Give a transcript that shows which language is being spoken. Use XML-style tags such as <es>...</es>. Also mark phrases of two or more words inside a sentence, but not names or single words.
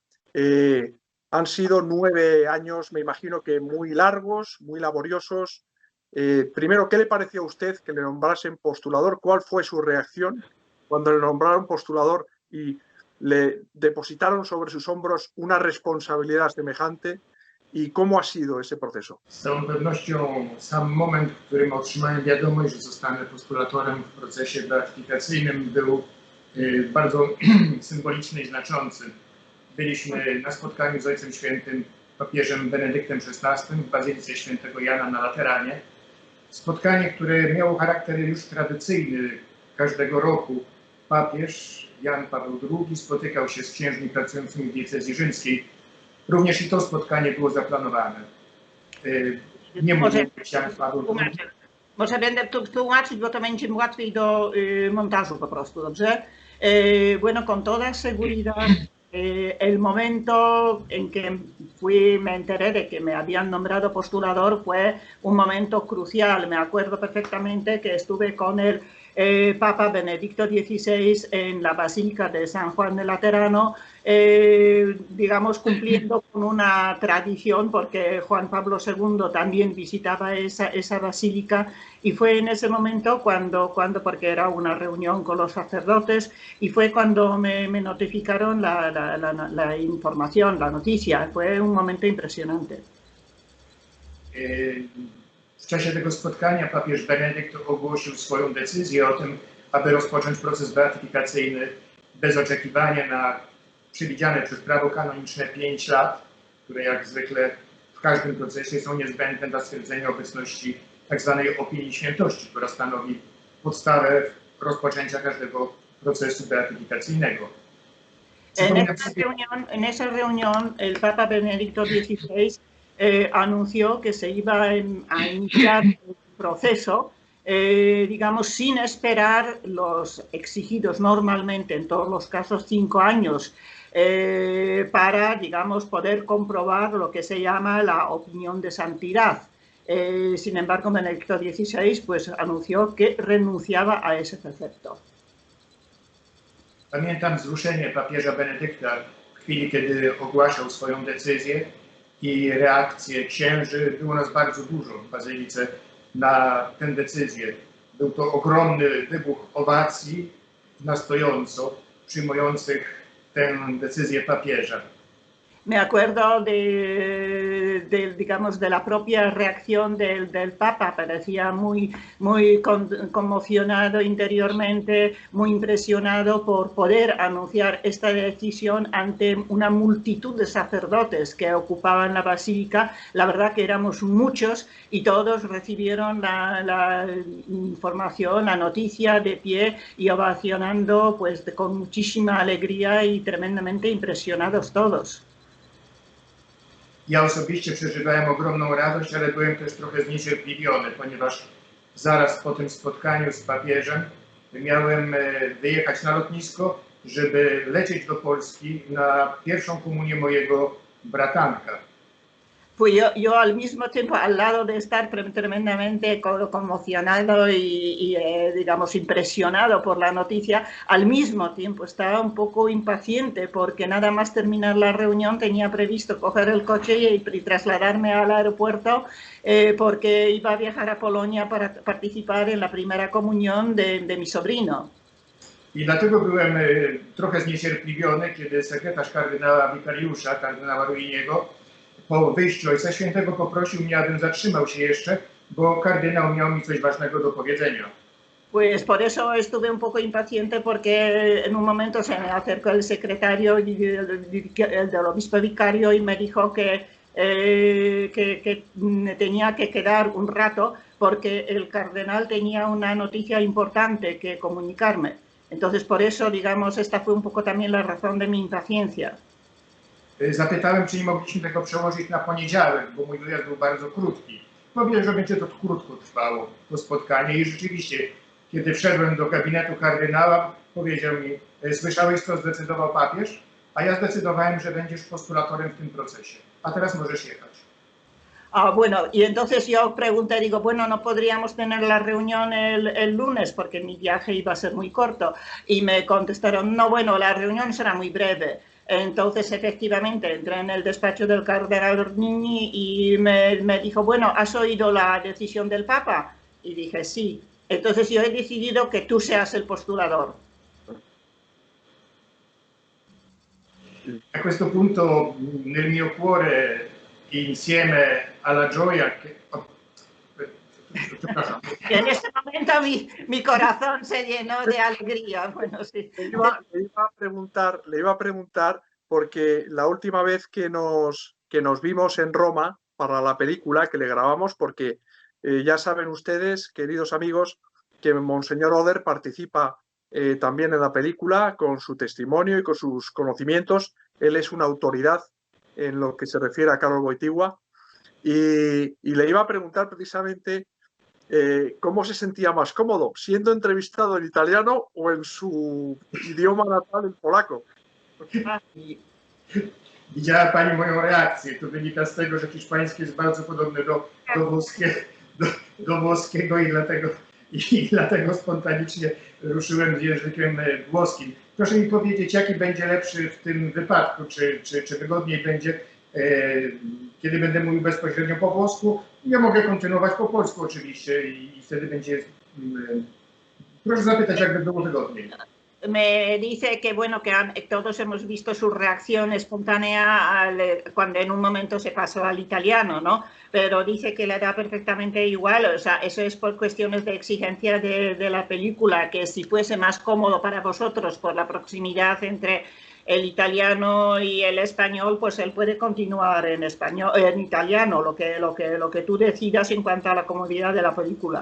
<es>Han sido 9 años, me imagino que muy largos, muy laboriosos. Primero, ¿qué le pareció a usted que le nombrasen postulador? ¿Cuál fue su reacción cuando le nombraron postulador y le depositaron sobre sus hombros una responsabilidad semejante? ¿Y cómo ha sido ese proceso?</es> <pl>Z całą pewnością sam moment, w którym otrzymałem wiadomość, że zostanę postulatorem w procesie beatyfikacyjnym, był bardzo symboliczny i znaczący. Byliśmy na spotkaniu z Ojcem Świętym, papieżem Benedyktem XVI w Bazylice Świętego Jana na Lateranie. Spotkanie, które miało charakter już tradycyjny każdego roku. Papież Jan Paweł II spotykał się z księżmi pracującymi w diecezji rzymskiej. Również i to spotkanie było zaplanowane. Nie mówię Jan Paweł II. Może będę tu tłumaczyć, bo to będzie łatwiej do montażu po prostu, ¿dobrze?</pl> <es>Bueno, con toda seguridad, el momento en que me enteré de que me habían nombrado postulador fue un momento crucial. Me acuerdo perfectamente que estuve con el Papa Benedicto XVI en la Basílica de San Juan de Laterano, digamos, cumpliendo con una tradición, porque Juan Pablo II también visitaba esa basílica, y fue en ese momento cuando porque era una reunión con los sacerdotes, y fue cuando me notificaron la información, la noticia. Fue un momento impresionante.</es> <pl>W czasie tego spotkania papież Benedykt ogłosił swoją decyzję o tym, aby rozpocząć proces beatyfikacyjny bez oczekiwania na przewidziane przez prawo kanoniczne 5 lat, które jak zwykle w każdym procesie są niezbędne dla stwierdzenia obecności tzw. opinii świętości, która stanowi podstawę rozpoczęcia każdego procesu beatyfikacyjnego.</pl> <es>En esa reunión, el Papa Benedicto XVI anunció que se iba a iniciar el proceso, digamos, sin esperar los exigidos normalmente, en todos los casos, 5 años, para, digamos, poder comprobar lo que se llama la opinión de santidad. Sin embargo, Benedicto XVI pues, anunció que renunciaba a ese precepto.</es> <pl>Pamiętam wzruszenie papieża Benedykta w chwili, kiedy ogłaszał swoją decyzję, i reakcje księży. Było nas bardzo dużo w Bazylice na tę decyzję. był to ogromny wybuch owacji na stojąco przyjmujących tę decyzję papieża.</pl> <es>Me acuerdo digamos, de la propia reacción del Papa. Parecía muy conmocionado interiormente, muy impresionado por poder anunciar esta decisión ante una multitud de sacerdotes que ocupaban la basílica. La verdad que éramos muchos y todos recibieron la información, la noticia de pie y ovacionando pues, con muchísima alegría y tremendamente impresionados todos.</es> <pl>Ja osobiście przeżywałem ogromną radość, ale byłem też trochę zniecierpliwiony, ponieważ zaraz po tym spotkaniu z papieżem miałem wyjechać na lotnisko, żeby lecieć do Polski na pierwszą komunię mojego bratanka.</pl> <es>Pues yo al mismo tiempo, al lado de estar tremendamente conmocionado y digamos, impresionado por la noticia, al mismo tiempo estaba un poco impaciente porque nada más terminar la reunión tenía previsto coger el coche y trasladarme al aeropuerto porque iba a viajar a Polonia para participar en la primera comunión de mi sobrino.</es> <pl>I dlatego byłem trochę zniecierpliwiony, kiedy sekretarz kardynała wikariusza, kardynała Ruiniego, po wyjściu Ojca Świętego poprosił mnie, abym zatrzymał się jeszcze, bo kardynał miał mi coś ważnego do powiedzenia.</pl> <es>Pues por eso estuve un poco impaciente porque en un momento se me acercó el secretario del obispo vicario y me dijo que tenía que quedar un rato porque el cardenal tenía una noticia importante que comunicarme. Entonces por eso, digamos, esta fue un poco también la razón de mi impaciencia.</es> <pl>Zapytałem, czy nie mogliśmy tego przełożyć na poniedziałek, bo mój wyjazd był bardzo krótki. Powiedział, że będzie to krótko trwało, to spotkanie. I rzeczywiście, kiedy wszedłem do gabinetu kardynała, powiedział mi, słyszałeś, co zdecydował papież? A ja zdecydowałem, że będziesz postulatorem w tym procesie. A teraz możesz jechać.</pl> <es>Bueno, y entonces yo pregunté, digo, bueno, no podríamos tener la reunión el lunes porque mi viaje iba a ser muy corto. Y me contestaron, no, bueno, la reunión será muy breve. Entonces, efectivamente, entré en el despacho del cardenal Ornini y me dijo, bueno, ¿has oído la decisión del Papa? Y dije, sí. Entonces yo he decidido que tú seas el postulador.</es> <it>A questo punto, nel mio cuore, insieme alla gioia che...</it> <es>En ese momento mi corazón se llenó de alegría. Bueno, sí. Le iba a preguntar porque la última vez que nos vimos en Roma para la película que le grabamos, porque ya saben ustedes, queridos amigos, que Monseñor Oder participa también en la película con su testimonio y con sus conocimientos. Él es una autoridad en lo que se refiere a Karol Wojtyła y le iba a preguntar precisamente ¿cómo se sentía más cómodo? ¿Siendo entrevistado en italiano o en su idioma natal, en polaco?</es> <pl>Widziała Pani moją reakcję. To wynika z tego, że hiszpański jest bardzo podobny do włoskiego i dlatego spontanicznie ruszyłem z językiem włoskim. Proszę mi powiedzieć, jaki będzie lepszy w tym wypadku? Czy wygodniej będzie, kiedy będę mówił bezpośrednio po włosku? Ja mogę kontynuować po polsku oczywiście i wtedy będzie... Proszę zapytać, jakby było wygodniej.</pl> <es>Me dice que bueno, que todos hemos visto su reacción espontánea cuando en un momento se pasó al italiano, ¿no? Pero dice que le da perfectamente igual, o sea, eso es por cuestiones de exigencia de la película, que si fuese más cómodo para vosotros por la proximidad entre el italiano y el español, pues él puede continuar en español, en italiano, lo que tú decidas en cuanto a la comodidad de la película.</es>